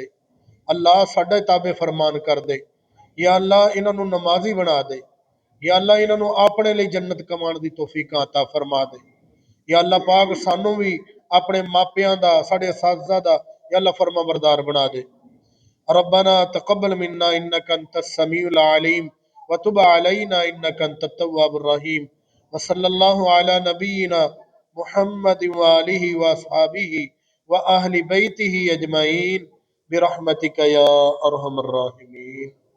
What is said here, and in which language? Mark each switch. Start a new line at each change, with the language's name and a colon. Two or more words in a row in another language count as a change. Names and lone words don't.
Punjabi: اللہ ساڈے تابع فرمان کر دے.
Arabic: يا الله
Punjabi: انہاں نوں نمازی بنا دے.
Arabic: يا الله
Punjabi: انہاں نوں اپنے لئی جنت کمان دی توفیقاں عطا فرما دے.
Arabic: يا الله
Punjabi: پاک سانوں بھی اپنے ماپیاں دا، ساڈے اساتذہ دا
Arabic: يا الله
Punjabi: فرما بردار بنا دے.
Arabic: ربنا تقبل منا إنك أنت السميع العليم وتب علينا إنك أنت التواب الرحيم وصلى الله على نبينا محمد وآله وأصحابه وأهل بيته أجمعين برحمتك يا أرحم الراحمين.